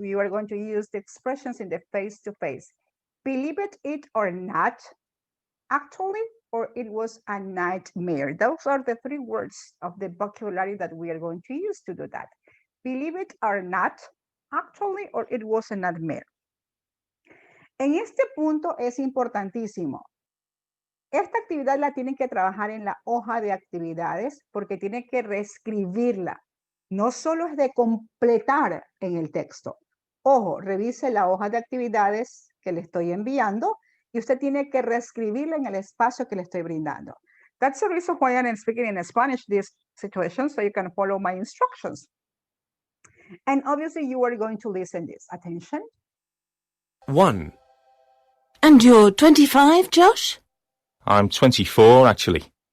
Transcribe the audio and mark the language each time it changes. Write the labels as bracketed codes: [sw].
[en] We are going to use the expressions in the face-to-face. Believe it or not, actually, or it was a nightmare. Those are the three words of the vocabulary that we are going to use to do that. Believe it or not, actually, or it was a nightmare. [es] En este punto es importantísimo. Esta actividad la tienen que trabajar en la hoja de actividades porque tienen que reescribirla. No solo es de completar en el texto. Ojo, revise la hoja de actividades que le estoy enviando y usted tiene que reescribirla en el espacio que le estoy brindando. [en] That's the reason why I'm speaking in Spanish this situation, so you can follow my instructions. And obviously you are going to listen this. Attention. 1. And you're 25, Josh? I'm 24, actually.